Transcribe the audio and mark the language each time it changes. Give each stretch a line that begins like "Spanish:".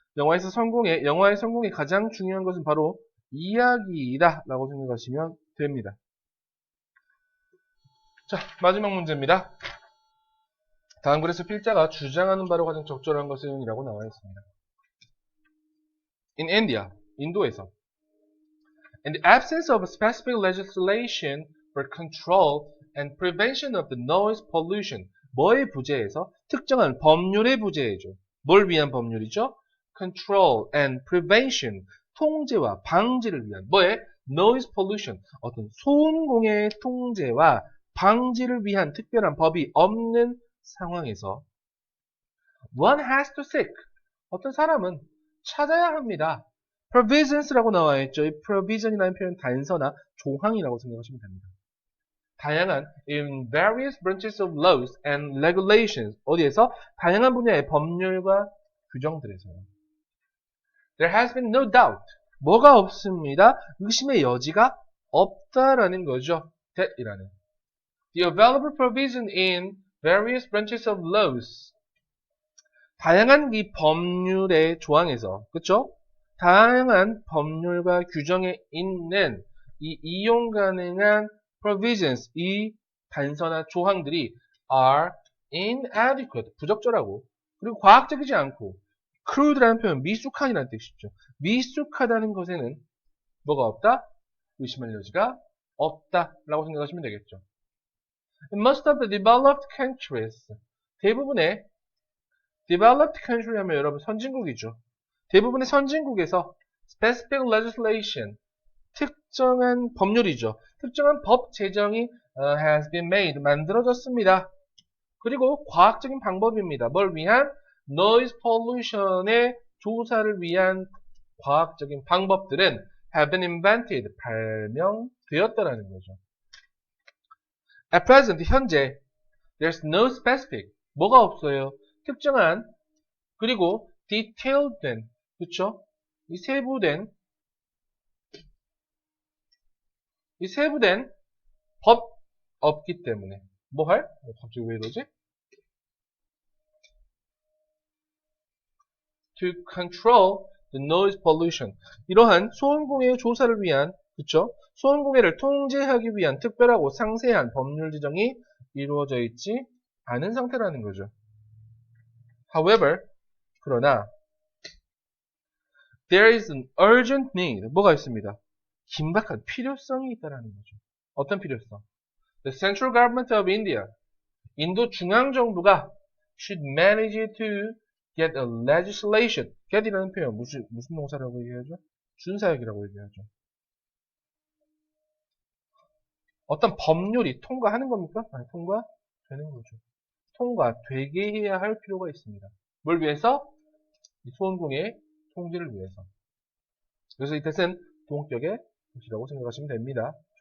Korean: 영화의 성공에 가장 중요한 것은 바로 이야기이다 라고 생각하시면 됩니다. 자, 마지막 문제입니다. 다음 글에서 필자가 주장하는 바로 가장 적절한 것은 이라고 나와 있습니다.
English: In India,
Korean: 인도에서
English: In the absence of a specific legislation for control and prevention of the noise pollution.
Korean: 뭐의 부재에서? 특정한 법률의 부재이죠. 뭘 위한 법률이죠?
English: Control and prevention.
Korean: 통제와 방지를 위한. 뭐의? Noise pollution. 어떤 소음공해의 통제와 방지를 위한 특별한 법이 없는 상황에서
English: One has to seek.
Korean: 어떤 사람은 찾아야 합니다. Provisions라고 나와 있죠. 이 provision이라는 표현 단서나 조항이라고 생각하시면 됩니다. 다양한
English: in various branches of laws and regulations.
Korean: 어디에서? 다양한 분야의 법률과 규정들에서요.
English: There has been no doubt.
Korean: 뭐가 없습니다. 의심의 여지가 없다라는 거죠. that이라는.
English: The available provision in various branches of laws.
Korean: 다양한 이 법률의 조항에서, 그쵸? 다양한 법률과 규정에 있는 이 이용 가능한 provisions, 이 단서나 조항들이
English: are inadequate,
Korean: 부적절하고, 그리고 과학적이지 않고, crude라는 표현, 미숙한이라는 뜻이죠. 미숙하다는 것에는 뭐가 없다? 의심할 여지가 없다라고 생각하시면 되겠죠.
English: In most of the developed countries, 대부분의 developed country
Korean: 하면 여러분 선진국이죠. 대부분의 선진국에서 specific legislation, 특정한 법률이죠. 특정한 법 제정이
English: has been made,
Korean: 만들어졌습니다. 그리고 과학적인 방법입니다. 뭘 위한? noise pollution의 조사를 위한 과학적인 방법들은
English: have been invented,
Korean: 발명되었다라는 거죠.
English: At present,
Korean: 현재,
English: there's no specific,
Korean: 뭐가 없어요? 특정한, 그리고 detailed 된, 그쵸? 이 세부된 법 없기 때문에 뭐 할? 갑자기 왜 이러지?
English: to control the noise pollution.
Korean: 이러한 소음공해 조사를 위한, 그쵸? 소음공해를 통제하기 위한 특별하고 상세한 법률 지정이 이루어져 있지 않은 상태라는 거죠.
English: However,
Korean: 그러나
English: there is an urgent need.
Korean: 뭐가 있습니다? 긴박한 필요성이 있다라는 거죠. 어떤 필요성?
English: The central government of India.
Korean: 인도 중앙정부가
English: should manage to get a legislation.
Korean: get이라는 표현 무슨 동사라고 얘기하죠? 준사역이라고 얘기하죠. 어떤 법률이 통과하는 겁니까? 아니, 통과되는 거죠. 통과되게 해야 할 필요가 있습니다. 뭘 위해서? 이 소음공해 통제를 위해서. 그래서 이 뜻은 동격의 뜻이라고 생각하시면 됩니다.